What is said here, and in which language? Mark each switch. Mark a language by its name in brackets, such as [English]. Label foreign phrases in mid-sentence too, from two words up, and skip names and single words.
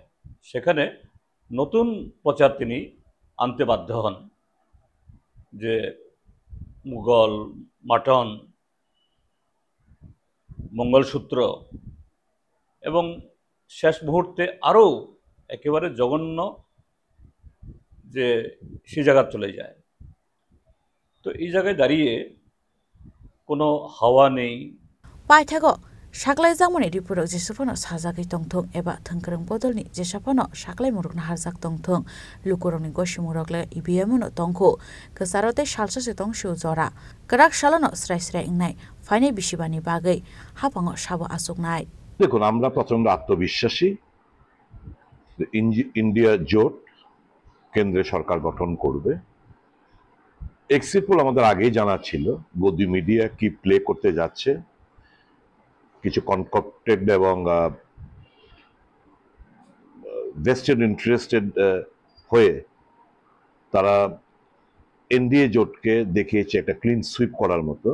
[Bangla] সেখানে নতুন প্রচার তিনি আনতে বাধ্য হন যে মুঘল, মাটন, মঙ্গলসূত্র, এবং শেষ মুহূর্তে আরও একেবারে জঘন্য যে সে জায়গা চলে যায়। তো এই জায়গায় দাঁড়িয়ে কোনো হাওয়া নেই। [Kok Borok] पाइथागो साग्लाय जामनि रिपुरक जेसुफानो साजागै तंथं एबा थंखरं बदलनि जेसाफानो साग्लाय मुरुगना हारजाक तंथं लुकुरनि गसिमुरगले इबिएमनो तंखो कसारते सालससे तंसु जरा गराक सालानो स्राय स्राय इंनाय फाइनाय बिसिबानि बागै हापाङो साबो आसुकनाय। [Bangla] দেখুন, আমরা প্রচন্ড আত্মবিশ্বাসী ইন্ডিয়া জোট কেন্দ্রে সরকার গঠন করবে। [English] exit poll [Bangla] আমাদের আগেই জানা ছিল গদি মিডিয়া কি প্লে করতে যাচ্ছে, কিছু কনকপ্টেড এবং [English] vested interested [Bangla] হয়ে তারা এনডিএ জোটকে দেখিয়েছে একটা [English] clean sweep [Bangla] করার মতো।